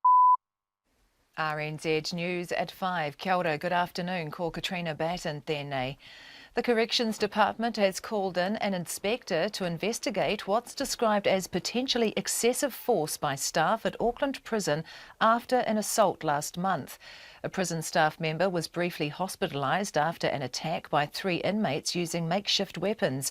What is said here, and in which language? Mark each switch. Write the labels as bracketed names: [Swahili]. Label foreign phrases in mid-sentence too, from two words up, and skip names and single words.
[English] RNZ News at 5. [Māori] Kia ora, [English] good afternoon. [Māori] Ko Katrina Batten tēnei. [English] The Corrections Department has called in an inspector to investigate what's described as potentially excessive force by staff at Auckland Prison after an assault last month. A prison staff member was briefly hospitalised after an attack by 3 inmates using makeshift weapons.